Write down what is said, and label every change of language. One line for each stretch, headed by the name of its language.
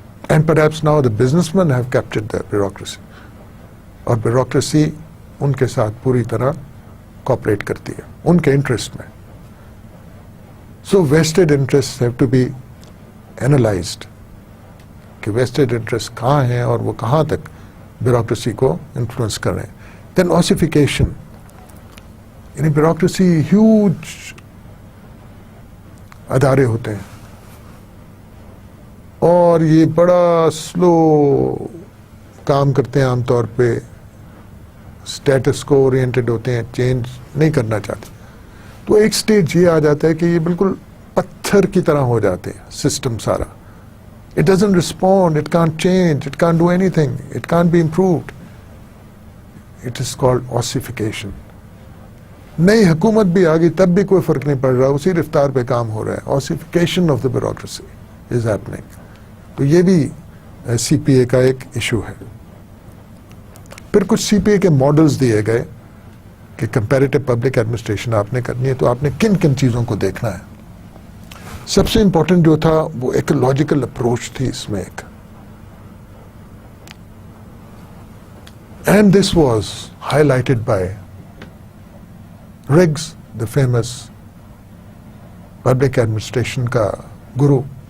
English: And perhaps now the businessmen have captured the bureaucracy.
Urdu: اور bureaucracy ان کے ساتھ پوری طرح کوپریٹ کرتی ہے ان کے انٹرسٹ میں.
English: So vested interests have to be analyzed
Urdu: کہ vested interests کہاں ہیں اور وہ کہاں تک بیوروکریسی کو انفلوئنس کر رہے ہیں. دین اوسیفیکیشن, یعنی بیوروکریسی ہیوج ادارے ہوتے ہیں اور یہ بڑا سلو کام کرتے ہیں, عام طور پہ اسٹیٹس کو اورینٹڈ ہوتے ہیں, چینج نہیں کرنا چاہتے. تو ایک سٹیج یہ آ جاتا ہے کہ یہ بالکل پتھر کی طرح ہو جاتے ہیں سسٹم سارا.
English: It doesn't respond, it can't change, it can't do anything, it can't be improved. It is called ossification.
Urdu: نئی حکومت بھی آ گئی تب بھی کوئی فرق نہیں پڑ رہا, اسی رفتار پہ کام ہو رہا ہے.
English: ossification of the bureaucracy is happening.
Urdu: تو یہ بھی سی پی اے کا ایک ایشو ہے. پھر کچھ سی پی اے کے ماڈلز دیے گئے کہ کمپیریٹو پبلک ایڈمنسٹریشن آپ نے کرنی ہے تو آپ نے کن کن چیزوں کو دیکھنا ہے. سب سے امپورٹنٹ جو تھا وہ ایکولوجیکل اپروچ تھی اس میں ایک,
English: and this was highlighted by Riggs, the famous public administration
Urdu: کا گرو.